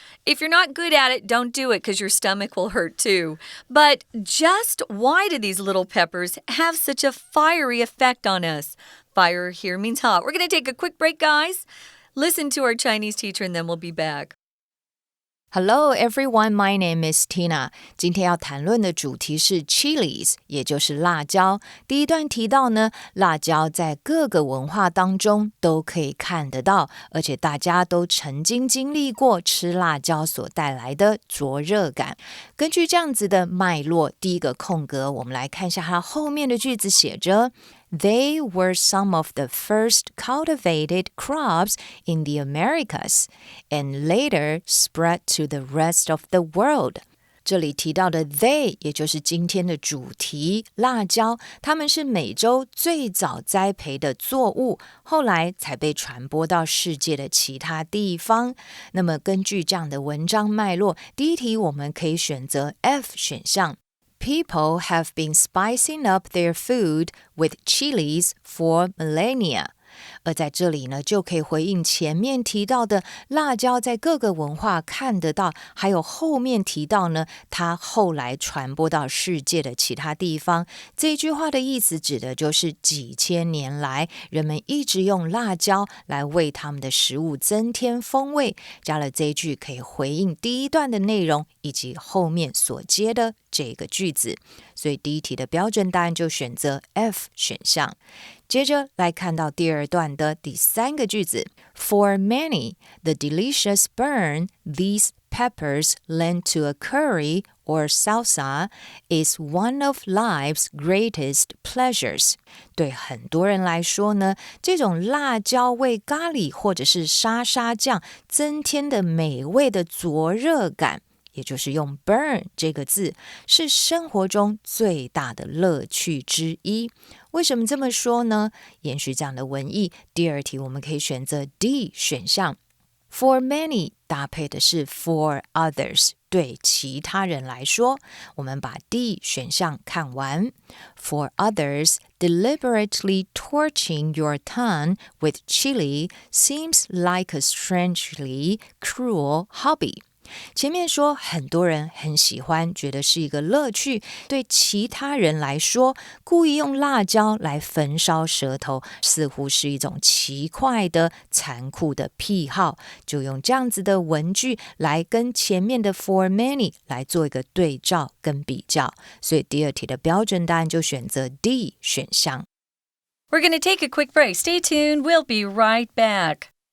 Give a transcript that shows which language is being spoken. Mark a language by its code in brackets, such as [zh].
[en] If you're not good at it, don't do it because your stomach will hurt too. But just why do these little peppers have such a fiery effect on us? Fire here means hot. We're going to take a quick break, guys. Listen to our Chinese teacher and then we'll be back. Hello everyone, my name is Tina. [zh] 今天要谈论的主题是 chilies, 也就是辣椒。第一段提到呢，辣椒在各个文化当中都可以看得到，而且大家都曾经经历过吃辣椒所带来的灼热感。根据这样子的脉络，第一个空格，我们来看一下它后面的句子写着 [en] They were some of the first cultivated crops in the Americas, and later spread to the rest of the world. [zh] 这里提到的 they 也就是今天的主题辣椒，它们是美洲最早栽培的作物，后来才被传播到世界的其他地方。那么根据这样的文章脉络，第一题我们可以选择 F 选项。 [en] People have been spicing up their food with chilies for millennia. [zh] 而在这里呢，就可以回应前面提到的辣椒在各个文化看得到，还有后面提到呢，它后来传播到世界的其他地方。这句话的意思指的就是几千年来，人们一直用辣椒来为他们的食物增添风味。加了这一句可以回应第一段的内容以及后面所接的这个句子，所以第一题的标准答案就选择 F 选项。接着来看到第二段的第三个句子 [en] For many, the delicious burn these peppers lend to a curry or salsa is one of life's greatest pleasures. [zh] 对很多人来说呢，这种辣椒为咖喱或者是沙沙酱增添的美味的灼热感，也就是用 burn 这个字，是生活中最大的乐趣之一。为什么这么说呢？延续这样的文意，第二题我们可以选择 D 选项。 [en] For many [zh] 搭配的是 [en] for others， [zh] 对其他人来说，我们把 D 选项看完。 [en] For others, deliberately torching your tongue with chili seems like a strangely cruel hobby. [zh] 前面说很多人很喜欢，觉得是一个乐趣，对其他人来说，故意用辣椒来焚烧舌头，似乎是一种奇怪的残酷的癖好。就用这样子的文句来跟前面的 [en] for many [zh] 来做一个对照跟比较，所以第二题的标准答案就选择 D 选项。 [en] We're going to take a quick break. Stay tuned. We'll be right back.